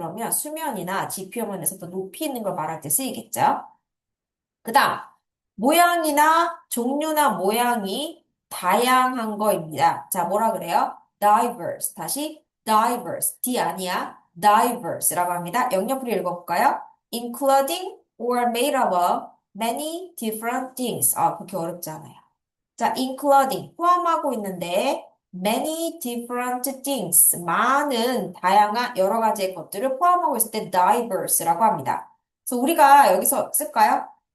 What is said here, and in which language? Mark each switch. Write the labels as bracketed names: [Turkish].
[Korean] 그러면 수면이나 지표면에서 더 높이 있는 걸 말할 때 쓰이겠죠. 그 다음, 모양이나 종류나 모양이 다양한 거입니다. 자, 뭐라 그래요? diverse. 다시 diverse. D 아니야. diverse라고 합니다. 영역으로 읽어볼까요? [English] including or made up of many different things. [Korean] 아, 그렇게 어렵지 않아요. 자, including 포함하고 있는데 many different things 많은 다양한 여러 가지의 것들을 포함하고 있을 때 diverse라고 합니다. 그래서 우리가 여기서 쓸까요?